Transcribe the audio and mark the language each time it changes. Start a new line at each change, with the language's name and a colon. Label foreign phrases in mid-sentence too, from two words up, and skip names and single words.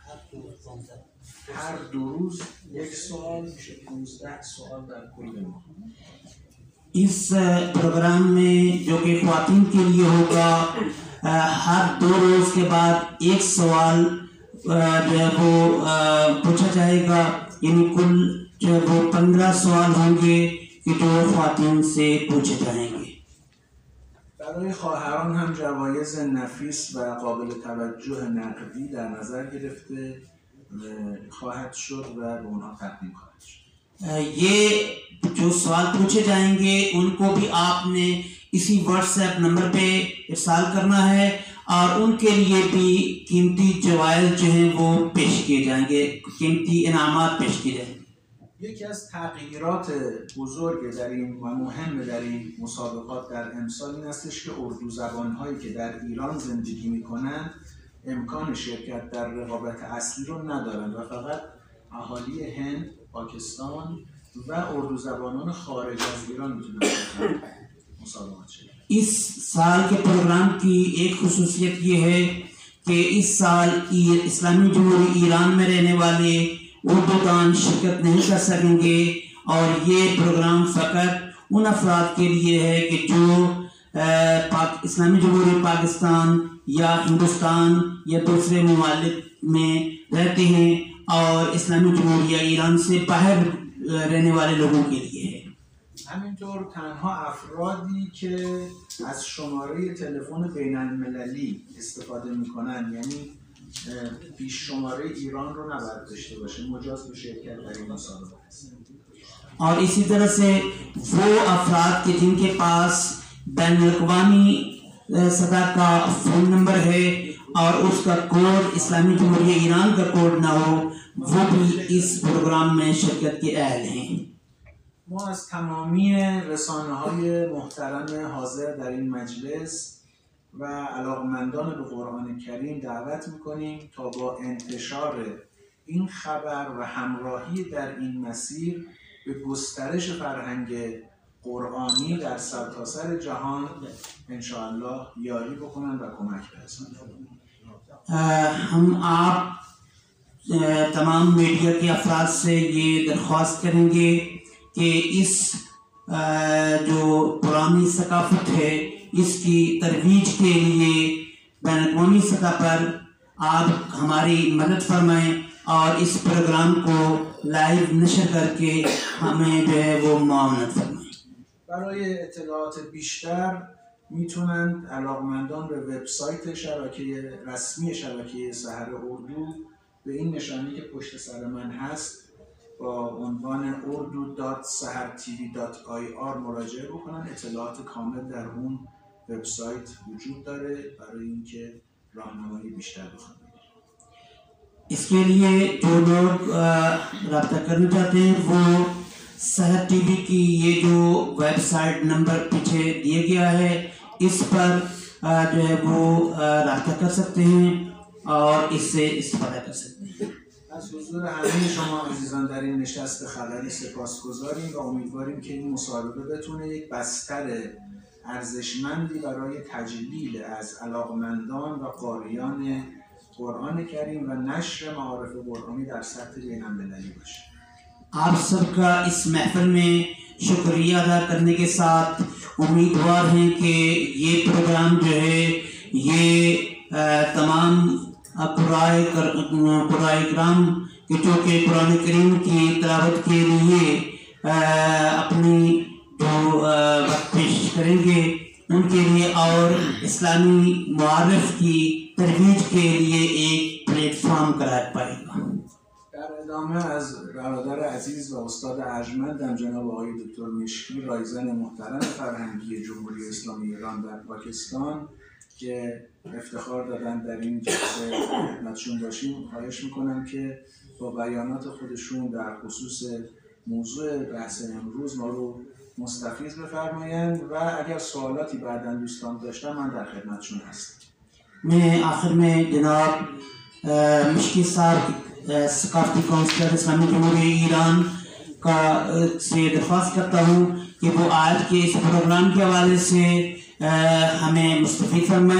Persian: هر 2 روز یک سوال میشه 15 سوال در کل ماه.
Urdu: اس پروگرام میں جو کہ خواتین کے لیے ہوگا، ہر 2 روز کے بعد ایک سوال جو ہے وہ پوچھا جائے گا، یعنی کل جو ہے وہ 15 سوال ہوں گے کہ جو خواتین سے پوچھے جائیں گے.
Persian: برای خواهران هم جوایز نفیس و قابل توجه نقدی در نظر گرفته خواهد شد و به اونها تقدیم خواهد شد.
Urdu: یہ جو سوال پوچھے جائیں گے ان کو بھی آپ نے اسی واٹس ایپ نمبر پہ ارسال کرنا ہے، اور ان کے لیے بھی قیمتی جوائز جو ہیں وہ پیش کیے جائیں گے، قیمتی انعامات پیش کیے جائیں گے.
Persian: یکی از تغییرات بزرگ در این و مهم در این مسابقات در امسال این استش که اردو زبان‌هایی که در ایران زندگی می‌کنند امکان شرکت در رقابت اصلی رو ندارند و فقط اهالی هند، پاکستان و اردو زبانان خارج از ایران میتونن مسابقات شرکت.
Urdu: اس سال کے پروگرام کی ایک خصوصیت یہ ہے کہ اس سال اسلامی جمہوریت ایران میں رہنے والے اردو دان شرکت نہیں کر سکیں گے، اور یہ پروگرام فقط ان افراد کے لیے ہے کہ جو اسلامی جمہوریت پاکستان یا ہندوستان یا دوسرے ممالک میں رہتے ہیں، اور اسلامی جمہوریت ایران سے باہر رہنے والے لوگوں کے لیے ہے.
Persian: همینطور تنها افرادی که از شماره تلفن بین المللی استفاده میکنن، یعنی پیش شماره ایران رو نباید داشته باشه، مجاز به شرکت در این مسابقه هست.
Urdu: اور اسی طرح سے وہ افراد کے جن کے پاس بین الاقوامی سطح کا
English: phone number
Urdu: ہے اور اس کا کوڈ اسلامی جمہوریت ایران کا کوڈ نہ ہو، وہ بھی اس پروگرام میں شرکت کے اہل ہیں.
Persian: ما از تمامی رسانه‌های محترم حاضر در این مجلس و علاقمندان به قرآن کریم دعوت می‌کنیم تا با انتشار این خبر و همراهی در این مسیر به گسترش فرهنگ قرآنی در سرتاسر جهان انشاءالله یاری بکنن و کمک برسونن.
Urdu: ہم آپ تمام میڈیا کے افراد سے یہ درخواست کریں گے کہ اس جو پرانی ثقافت ہے اس کی ترویج کے لیے بین الاقوامی سطح پر آپ ہماری مدد فرمائیں اور اس پروگرام کو لائیو نشر کر کے ہمیں جو ہے وہ معاونت فرمائیں.
Persian: برای اطلاعات بیشتر میتونند علاقمندان به وبسایت شبکه رسمی شبکه سحر اردو به این نشانی که پشت سر من هست با عنوان urdu.sahartv.ir مراجعه بکنن. اطلاعات کامل در اون وبسایت وجود داره برای اینکه راهنمایی بیشتر بخوان.
Urdu: اس کے لیے جو لوگ رابطہ کرنا چاہتے ہیں وہ سحر ٹی وی کی یہ جو
English: website number
Urdu: پیچھے دیا گیا ہے اس پر جو ہے وہ رابطہ کر سکتے ہیں اور اس سے استفادہ کر سکتے ہیں.
Persian: از حضور همه شما عزیزان در این نشست خبری سپاسگزاریم و امیدواریم که این مصاحبه بتونه یک بستر ارزشمندی برای تجلیل از علاقمندان و قاریان قرآن کریم و نشر معارف قرآنی در سطح بین‌المللی باشه.
Urdu: آپ سب کا اس محفل میں شکریہ ادا کرنے کے ساتھ امیدوار ہیں کہ یہ پروگرام جو ہے یہ تمام قرآن کرام کے چونکہ قرآن کریم کی تلاوت کے لیے اپنی جو وقت پیش کریں گے ان کے لیے اور اسلامی معارف کی ترویج کے لیے ایک پلیٹ فارم قرار پائے گا.
Persian: در ادامه از برادر عزیز و استاد ارجمندم جناب آقای دکتر مشکی رایزن محترم فرهنگی جمهوری اسلامی ایران در پاکستان که افتخار دادن در این جلسه خدمتشون باشیم خواهش میکنم که با بیانات خودشون در خصوص موضوع بحث امروز ما رو مستفیض بفرمایند و اگر سوالاتی بعداً دوستان داشتن من در خدمتشون هستم.
Urdu: میں آخر میں جناب مشکی صاحب ثقافتی کاؤنسلر اسلامی جمہوریہ ایران کا سے درخواست کرتا ہوں کہ وہ آج کے اس پروگرام کے حوالے سے ہمیں مستفیض فرمائیں.